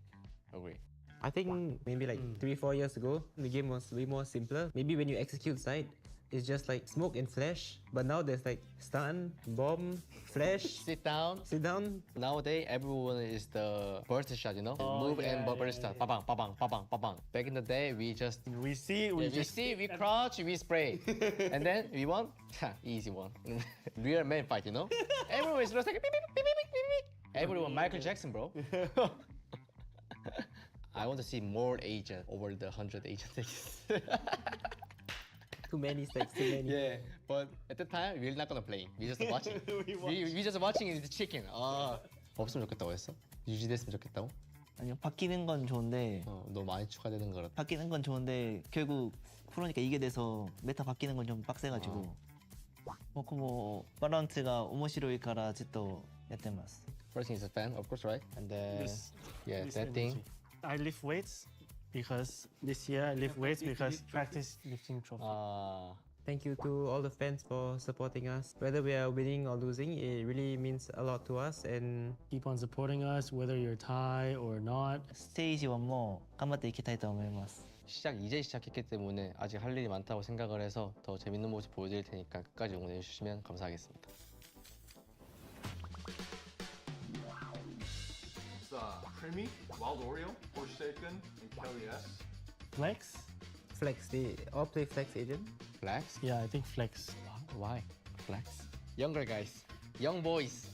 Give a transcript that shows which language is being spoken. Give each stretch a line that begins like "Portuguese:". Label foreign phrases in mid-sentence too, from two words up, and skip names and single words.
English: I think maybe like 3-4 years ago, the game was way more simpler. Maybe when you execute side, it's just like smoke and flash. But now there's like stun, bomb, flash, sit down. Nowadays, everyone is the burst shot, you know? Move and burst shot. Ba-bang, ba-bang, ba-bang, ba-bang. Back in the day, we see, we crouch, we spray. And then we won, easy one. Real man fight, you know? Everyone is just like, beep, beep, beep, beep, beep, beep. Everyone, Michael Jackson, bro. I want to see more agent over the 100 agents. Too many stacks, too many. Yeah, but at the time, we're not gonna play. We're just watching. we just watching the chicken.
Korean: 없으면 좋겠다고 했어? 유지됐으면 좋겠다고? 아니요, 바뀌는 건 좋은데. 너무 많이 추가되는 거라. 바뀌는 건 좋은데 결국 프로니까 이게 돼서 메타 바뀌는 건 좀 빡세가지고.
Japanese: 僕もバランスが面白いからずっとやってます。
English: First thing is a fan, of course, right? And then that thing. I lift weights because this year I lift weights because practice lifting trophy. Thank you to all the fans for supporting us. Whether we are winning or losing, it really means a lot to us. And keep on supporting us, whether you're Thai or not.
Japanese: ステージ1も頑張っていきたいと思います。
Korean: 이제 시작했기 때문에 아직 할 일이 많다고 생각을 해서 더 재밌는 모습 보여드릴 테니까 끝까지 응원해 주시면 감사하겠습니다.
English: Creamy, Wild Oreo, Forsaken, and Kelly S. Flex? Flex, they all play Flex agent. Flex? Yeah, I think Flex. Why? Flex? Younger guys, young boys.